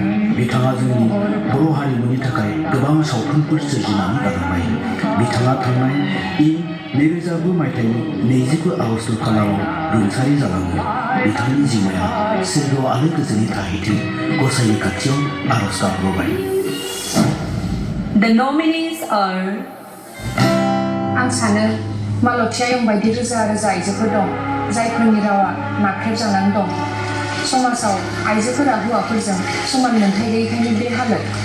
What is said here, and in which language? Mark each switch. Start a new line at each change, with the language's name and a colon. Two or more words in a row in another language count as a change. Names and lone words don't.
Bodo: बिथाङा जोंनि बर' हारिमुनि थाखाय गोबां सावथुनफोर सोरजिनानै गालांबाय। बिथाङा थांनाय इं 2009 मायथाइनि 22 आगस्त खालाराव रुंसारि जालाङो। बिथांनि जिउमाया सोरगोआव आलो गोजोनै थाहैथों गसाइनि खाथियाव आरज गाबबाय।
English: The nominees are
Bodo: आं सानो मालतीयायं बायदि रोजा रोजा आइजोफोर दं जायफोरनि रावा नाख्रेबजानानै दं। समाजाव आइजोफोरा हौवाफोरजों समान मोनथाय गैयैखायनो बे हालोद।